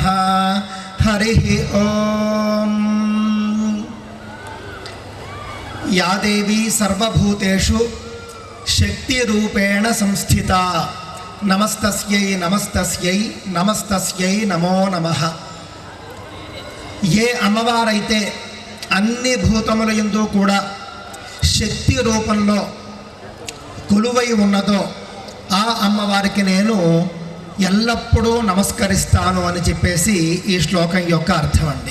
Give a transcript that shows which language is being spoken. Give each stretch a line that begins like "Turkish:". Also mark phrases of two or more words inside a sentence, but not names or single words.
Sanskrit: हरिः ओम. या देवी सर्वभूतेषु शक्तिरूपेण संस्थिता नमस्तस्यै नमस्तस्यै नमस्तस्यै नमो नमः.
Telugu: ఏ అమ్మవారైతే అన్ని భూతముల యందు కూడా శక్తి రూపంలో కొలువై ఉన్నదో ఆ అమ్మవారికి నేను ఎల్లప్పుడూ నమస్కరిస్తాను అని చెప్పేసి ఈ శ్లోకం యొక్క అర్థం అండి.